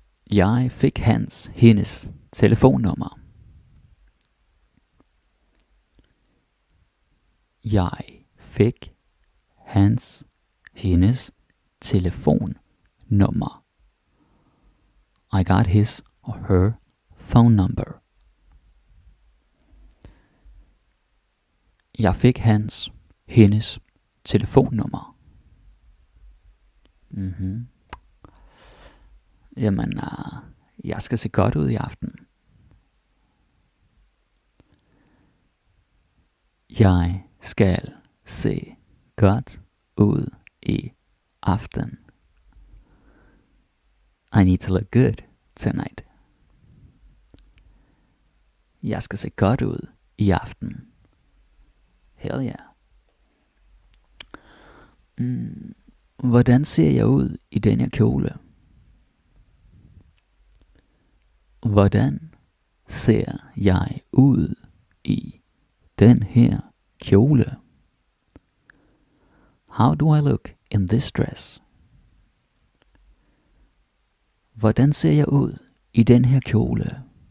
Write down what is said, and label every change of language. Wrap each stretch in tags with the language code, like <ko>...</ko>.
<da>Jeg fik hendes telefonnummer. Jeg fik hendes telefonnummer.</da> <en>I got his or her phone number.</en> <da>Jeg fik hendes telefonnummer. Mm-hmm. Jamen, jeg skal se godt ud i aften. Jeg skal se godt ud i aften.</da> <en>I need to look good tonight.</en> <da>Jeg skal se godt ud i aften.</da> <en>Hell yeah.</en> <da>Hvordan ser jeg ud i denne kjole? Hvordan ser jeg ud i den her kjole?</da> <en>How do I look in this dress?</en> <da>Hvordan ser jeg ud i den her kjole?</da>